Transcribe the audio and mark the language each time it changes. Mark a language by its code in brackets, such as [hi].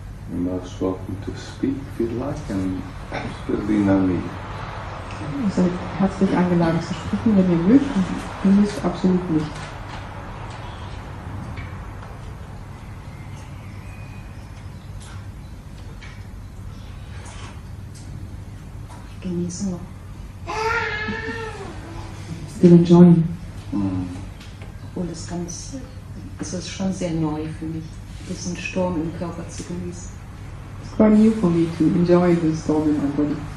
[en] You're most welcome to speak if you'd like, and absolutely no need. [de] Ihr seid herzlich eingeladen zu sprechen, wenn ihr mögt, und ihr müsst absolut nicht. Ich genieße noch. [en] Still enjoying. [de] Obwohl es ist schon sehr neu für mich, diesen Sturm im Körper zu genießen. [en] It's quite new for me to enjoy the storm in my body.